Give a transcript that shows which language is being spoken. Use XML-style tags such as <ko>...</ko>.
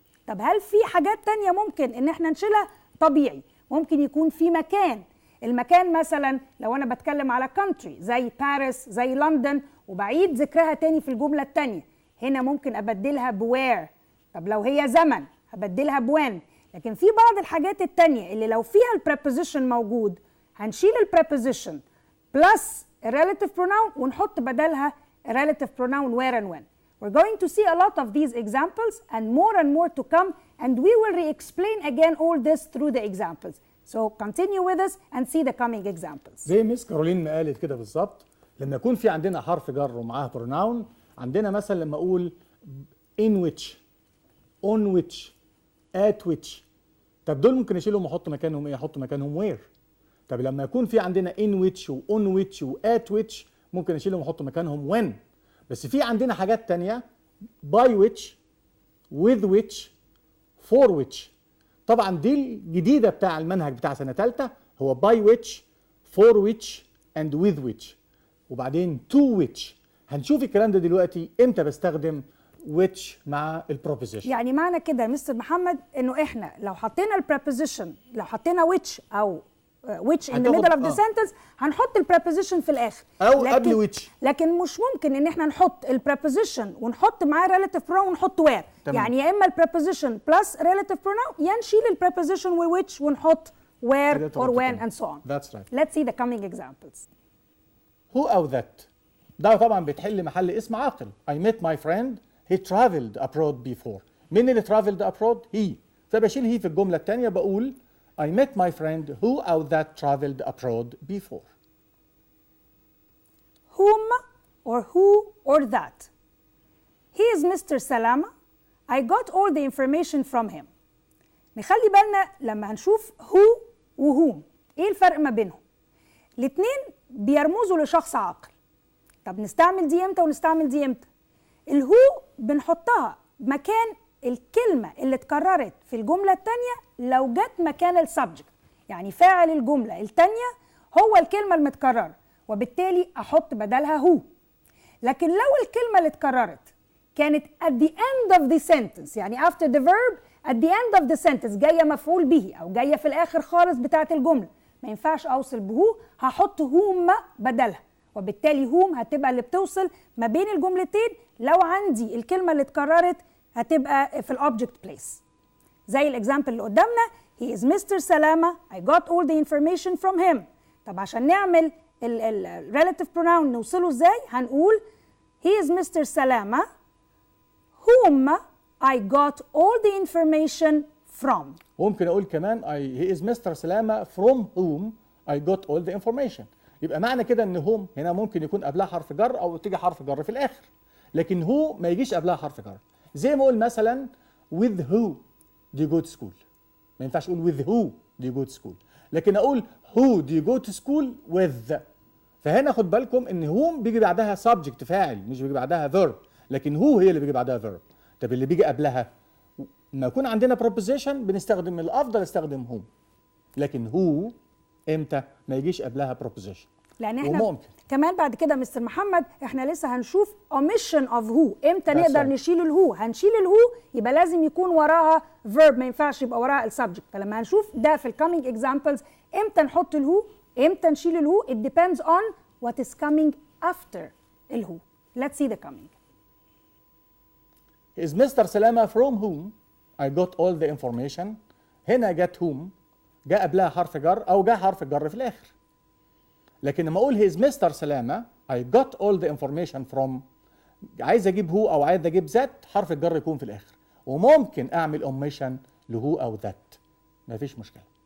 <ar>طب هل في حاجات تانية ممكن إن احنا نشيلها؟ طبيعي، ممكن يكون في مكان، المكان مثلا لو أنا بتكلم على country زي باريس زي لندن وبعيد ذكرها تاني في الجملة التانية، هنا ممكن أبدلها بوير. طب لو هي زمن هبدلها بوين. لكن في بعض الحاجات التانية اللي لو فيها البريبوزيشن موجود هنشيل البريبوزيشن بلس الريلاتيف بروناون ونحط بدلها الريلاتيف بروناون where and when.</ar> <en>We're going to see a lot of these examples and more to come, and we will re-explain again all this through the examples. So continue with us and see the coming examples.</en> <ar>زي مس كارولين ما قالت كده بالظبط، لما يكون في عندنا حرف جر ومعاه بروناون، عندنا مثلا لما اقول in which، on which، at which، طب دول ممكن اشيلهم واحط مكانهم ايه؟ احط مكانهم where. طب لما يكون في عندنا in which و on which و at which ممكن اشيلهم واحط مكانهم when. بس في عندنا حاجات تانية by which، with which، for which. طبعا دي الجديدة بتاع المنهج بتاع سنة ثالثة، هو by which، for which and with which، وبعدين to which. هنشوف الكلام ده دلوقتي امتى بستخدم which مع البروبوزيشن. يعني معنى كده يا مستر محمد انه احنا لو حطينا البروبوزيشن، لو حطينا which او which</ar> <en>in the middle of the sentence</en> <ar>هنحط البريبوزيشن في الاخر او قبل which. لكن مش ممكن ان احنا نحط البريبوزيشن ونحط معاه relative pronoun ونحط where. يعني يا اما البريبوزيشن بلس relative pronoun يا نشيل البريبوزيشن و which ونحط</ar> <en>where or when and so on. That's right. Let's see the coming examples.</en> <ar>who أو that، ده طبعا بتحل محل اسم عاقل.</ar> <en>I met my friend he traveled abroad before.</en> <ar>مين اللي</ar> <en>traveled abroad؟ he. فبشيل he</en> <ar>في الجملة الثانية بقول</ar> <en>I met my friend who or that traveled abroad before. Whom or who or that. He is Mr. Salama. I got all the information from him.</en> <ar>نخلي بالنا لما هنشوف who و whom ايه الفرق ما بينهم؟ الاتنين بيرمزوا لشخص عاقل. طب نستعمل دي امتى ونستعمل دي امتى؟ الهو بنحطها مكان الكلمة اللي اتكررت في الجملة التانية لو جت مكان السبجكت، يعني فاعل الجملة التانية هو الكلمة المتكررة وبالتالي أحط بدلها هو. لكن لو الكلمة اللي اتكررت كانت</ar> <en>at the end of the sentence،</en> <ar>يعني</ar> <en>after the verb at the end of the sentence</en> <ar>جاية مفعول به أو جاية في الآخر خالص بتاعة الجملة، ما ينفعش أوصل بهو، هحط هوم بدلها، وبالتالي هوم هتبقى اللي بتوصل ما بين الجملتين لو عندي الكلمة اللي اتكررت هتبقى في الأوبجكت بليس. زي الإكزامبل اللي قدامنا</ar> <en>he is Mr. Salama I got all the information from him.</en> <ar>طب عشان نعمل ال relative pronoun نوصله ازاي؟ هنقول</ar> <en>he is Mr. Salama whom I got all the information from.</en> <ar>ممكن أقول كمان</ar> <en>he is Mr. Salama from whom I got all the information.</en> <ar>يبقى معنى كده ان whom هنا ممكن يكون قبلها حرف جر او تيجي حرف جر في الآخر، لكن who ما يجيش قبلها حرف جر. زي ما أقول مثلا</ar> <en>with who do you go to school،</en> <ar>ما ينفعش أقول</ar> <en>with who do you go to school،</en> <ar>لكن أقول</ar> <en>who do you go to school with.</en> <ar>فهنا خد بالكم ان whom بيجي بعدها subject فاعل مش بيجي بعدها verb، لكن who هي اللي بيجي بعدها verb. طب اللي بيجي قبلها لما يكون عندنا preposition بنستخدم الأفضل استخدم whom، لكن who امتى ما يجيش قبلها preposition. لان احنا وممكن كمان بعد كده مستر محمد احنا لسه هنشوف omission of who امتى نقدر نشيل الهو. هنشيل الهو يبقى لازم يكون وراها verb، ما ينفعش يبقى وراها السبجكت. فلما هنشوف ده في الكامينج examples امتى نحط الهو امتى نشيل الهو</ar> <en>it depends on what is coming after</en> <ar>الهو.</ar> <en>Let's see the coming. Is Mr. Salama from whom I got all the information.</en> <ar>هنا جت whom جاء قبلها حرف جر او جاء حرف جر في الاخر، لكن لما اقول هيز مستر سلامه</ar> <en>I got all the information from</en> <ar>عايز اجيب هو او عايز اجيب ذات حرف الجر يكون في الاخر، وممكن اعمل اوميشن لهو او ذات مفيش مشكله.</ar>